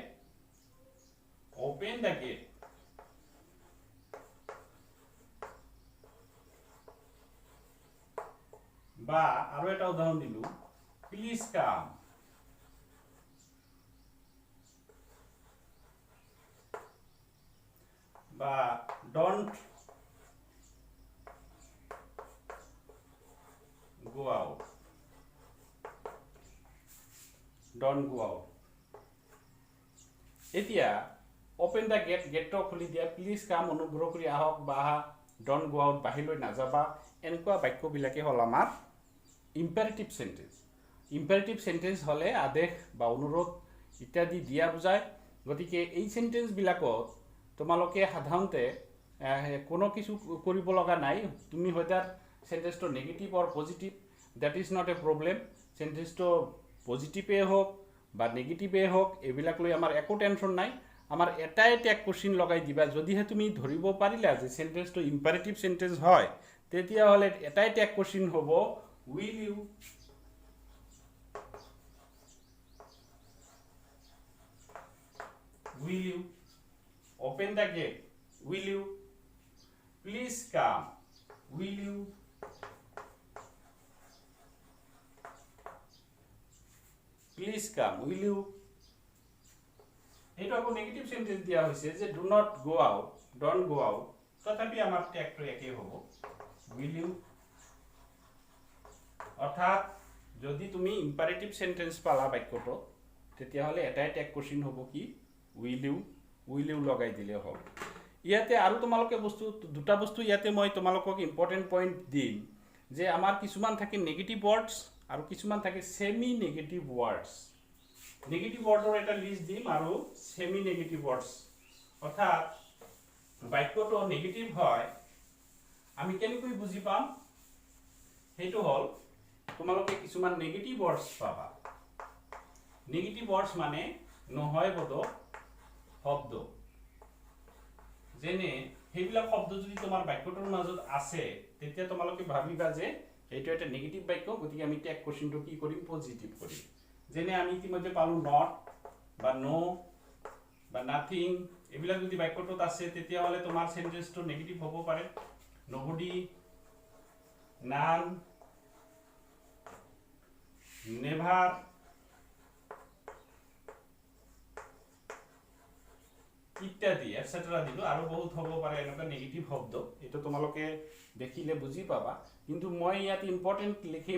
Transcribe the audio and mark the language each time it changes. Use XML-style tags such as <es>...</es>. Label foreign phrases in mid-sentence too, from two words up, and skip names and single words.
<en>open the gate</en> <as>বা আৰু এটা উদাহৰণ দিলো</as> <en>please come</en> <as>বা</as> <en>don't go out</en> <as>এতিয়া</as> <en>open the gate</en> <as>গেটটো খুলি দিয়া</as> <en>please come</en> <as>অনুগ্ৰহ কৰি আহক বা</as> <en>don't go out</en> <as>বাহিৰলৈ নাযাবা এনেকুৱা বাক্যবিলাকে হল আমাৰ</as> <en>imperative sentence</en> <as>হলে আদেশ বা অনুৰোধ ইত্যাদি দিয়া বুজায় গতিকে এই সেন্টেন্স বিলাকত তোমালোকে সাধাৰণতে কোনো কিছু কৰিব লগা নাই তুমি হয়তাৰ সেন্টেন্সটো</as> <en>negative or positive that is not a problem</en> <as>সেন্টেন্সটো পজিটিভে হোক বা নেগেটিভে হোক এবিলাক লৈ আমাৰ একো টেনশন নাই আমাৰ এটাই</as> <en>tag question</en> <as>লগাই দিবা যদিহে তুমি ধৰিব পাৰিলা যে সেন্টেন্সটো</as> <en>imperative sentence</en> <as>হয় তেতিয়া হলে এটাই</as> <en>tag question</en> <as>হ'ব</as> <en>will you open the gate will you please come will you please come will you</en> <as>এটা আকৌ নেগেটিভ সেন্টেন্স দিয়া হৈছে যে</as> <en>do not go out don't go out</en> <as>তথাপি আমাৰ ট্যাগটো একেই হ'ব</as> <en>will you</en> <as>অর্থাৎ যদি তুমি</as> <en>imperative sentence</en> <as>পালা বাক্যটো তেতিয়া হলে এটাই</as> <en>tag question</en> <as>হ'ব কি</as> <en>will you</en> <as>লগাই দিলে হ'ব ইয়াতে আৰু তোমালোকে দুটা বস্তু ইয়াতে মই তোমালোকক</as> <en>important point</en> <as>দিম যে আমাৰ কিছুমান থাকে</as> <en>negative words</en> <as>আৰু কিছুমান থাকে</as> <en>semi negative words</en> <as>নেগেটিভ ওয়ার্ডৰ এটা লিষ্ট দিম আৰু</as> <en>semi negative words</en> <as>অৰ্থাৎ বাক্যটো নেগেটিভ হয় আমি কেনেকৈ বুজি পাম হেতু হল তোমালোকে কিছুমান</as> <en>negative words</en> <as>পাবা</as> <en>negative words</en> <as>মানে নহয় বোধক শব্দ যেনে হেবিলাক শব্দ যদি তোমাৰ বাক্যটোৰ মাজত আছে তেতিয়া তোমালোকে ভাবিবা যে এইটো এটা নেগেটিভ বাক্য গতিকে আমি ট্যাগ কোশ্চেনটো কি কৰিম পজিটিভ কৰিম যেনে আমি ইতিমধ্যে পালো নট বা নো বা নাথিং এবিলাক যদি বাক্যটোত আছে তেতিয়া হলে তোমাৰ সেন্টেন্সটো নেগেটিভ হ'ব পাৰে</as> <en>nobody none</en> <as>never ইত্যাদি এটসেট্রা দিলো আৰু বহুত হ'ব পাৰে এনেকুৱা নেগেটিভ শব্দ এটো তোমালোকে দেখিলে বুজি পাবা কিন্তু মই ইয়াত ইম্পৰ্টেন্ট লিখিম</as>